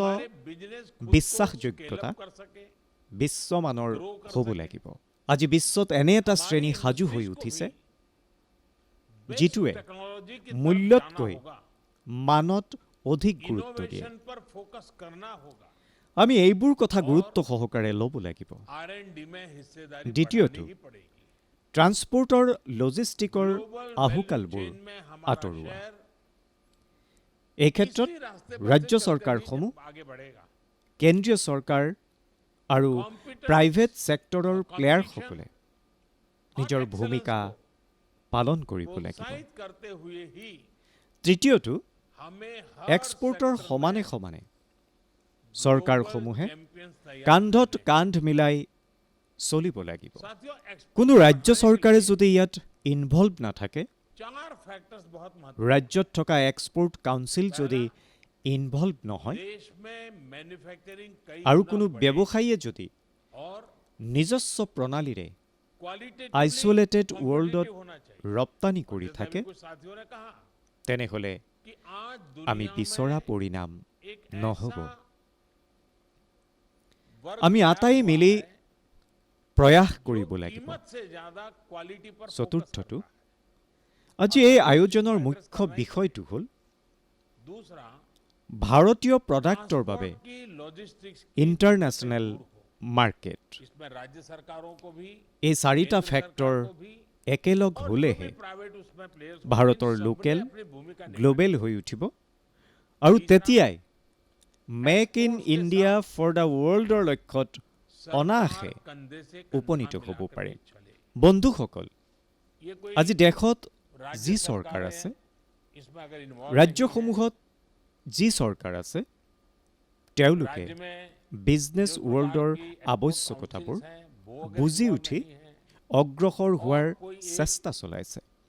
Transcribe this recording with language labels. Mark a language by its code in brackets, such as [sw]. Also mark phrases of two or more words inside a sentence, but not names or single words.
[hi] हमारे बिजनेस खुद को [as] বিশ্বাসযোগ্যতা [en] scale up [hi] कर सके। [as] বিশ্বমানৰ হ'ব লাগিব। আজি বিশ্বত এনে এটা শ্ৰেণী সাজু হৈ উঠিছে যিটোৱে [hi] टेक्नोलॉजी की [as] মূল্যতকৈ মানত অধিক গুৰুত্ব দিয়ে। [hi] इनोवेशन पर फोकस करना होगा। [as] আমি এইবোৰ কথা গুৰুত্ব সহকাৰে ল'ব লাগিব। [hi] R&D में हिस्सेदारी [as] দ্বিতীয়টো, [hi] बढ़ानी ही पड़ेगी। [as] ট্ৰান্সপৰ্টৰ লজিষ্টিকৰ [hi] ग्लोबल [as] আহুকালবোৰ [en] value chain [hi] में हमारा [as] আঁতৰোৱা। [hi] शेयर [as] এই ক্ষেত্ৰত [hi] इसी रास्ते पर [as] ৰাজ্য [hi] से चलते [as] চৰকাৰসমূহ, [hi] हुए आगे बढ़ेगा। [as] কেন্দ্ৰীয় চৰকাৰ আৰু [en] private sector [as] প্লেয়াৰসকলে নিজৰ ভূমিকা পালন কৰিব লাগিব। [hi] प्रोत्साहित करते हुए ही [as] তৃতীয়টো, [hi] हमें [as] এক্সপোৰ্টৰ সমানে সমানে চৰকাৰসমূহে [hi] चैंपियंस तैयार [as] কান্ধত কান্ধ মিলাই চলিব লাগিব। [hi] साथियों [as] কোনো ৰাজ্য চৰকাৰে যদি ইয়াত ইনভলভ নাথাকে, [hi] चार फैक्टर्स बहुत महत्वपूर्ण [as] ৰাজ্যত থকা [en] export council [as] যদি ইনভলভ নহয় [hi] देश में मैन्युफैक्चरिंग कई [as] আৰু [hi] गुना [as] কোনো [hi] बढ़े [as] ব্যৱসায়ীয়ে যদি [hi] और [as] নিজস্ব প্ৰণালীৰে [hi] क्वालिटेटिवली [en] isolated world [hi] कॉम्पिटिटिव होना चाहिए। [as] ৰপ্তানি কৰি [hi] जैसे [as] থাকে, [hi] अभी कुछ साथियों ने कहा [as] তেনেহ'লে [hi] कि आज [as] আমি [hi] दुनिया [as] বিচৰা [hi] में [as] পৰিণাম [hi] एक [as] নহ'ব। [hi] ऐसा वर्ग [as] আমি [hi] तैयार [as] আটাই [hi] हुआ [as] মিলি [hi] है [as] প্ৰয়াস [hi] जो [as] কৰিব লাগিব। [hi] कीमत से ज्यादा क्वालिटी पर फोकस [as] চতুৰ্থটো, [hi] करता है। [as] আজি এই আয়োজনৰ মুখ্য বিষয়টো হ'ল [hi] दूसरा, [as] ভাৰতীয় প্ৰডাক্টৰ বাবে [hi] ट्रांसपोर्ट की लॉजिस्टिक्स की [en] international market. [hi] इसमें राज्य सरकारों को भी [as] এই চাৰিটা [hi] केंद्र [as] ফেক্টৰ [hi] सरकार को भी [as] একেলগ [hi] और जो [as] হ'লেহে [hi] भी प्राइवेट उसमें प्लेयर्स [as] ভাৰতৰ লোকেল গ্ল'বেল হৈ উঠিব আৰু তেতিয়াই মেক ইন ইণ্ডিয়া ফৰ দ্য ৱৰ্ল্ডৰ লক্ষ্যত অনায়াসে উপনীত হ'ব পাৰে। বন্ধুসকল, আজি দেশত যি চৰকাৰ আছে, ৰাজ্যসমূহত যি চৰকাৰ আছে, তেওঁলোকে [en] business world [as] আৱশ্যকতাবোৰ বুজি উঠি অগ্ৰসৰ হোৱাৰ চেষ্টা চলাইছে।